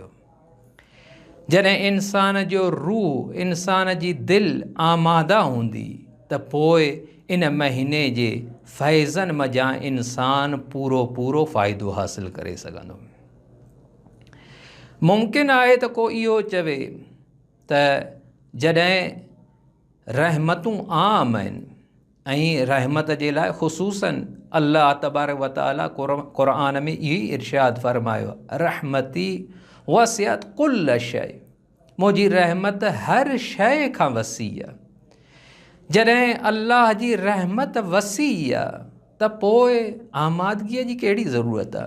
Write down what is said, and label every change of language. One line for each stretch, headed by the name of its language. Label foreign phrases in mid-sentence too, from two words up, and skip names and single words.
Sindhi: जॾहिं इंसान जो रूह, इंसान जी दिलि आमादा हूंदी त पोइ इन महीने जे फैज़न मज़ा इंसान पूरो पूरो फ़ाइदो हासिल करे सघंदो। मुमकिन आहे त को इहो चवे त जॾहिं रहमतूं आम आहिनि ऐं रहमत जे लाइ ख़ुसूसन
Arabic: الله تبارك وتعالى
Sindhi: क़ुरान में इहो ई इरशाद फ़रमायो,
Arabic: رحمتي وسعت كل شيء,
Sindhi: मुंहिंजी रहमत हर शइ खां वसी आहे। जॾहिं अल्लाह जी रहमत वसी आहे त पोइ आमादगीअ जी कहिड़ी ज़रूरत आहे?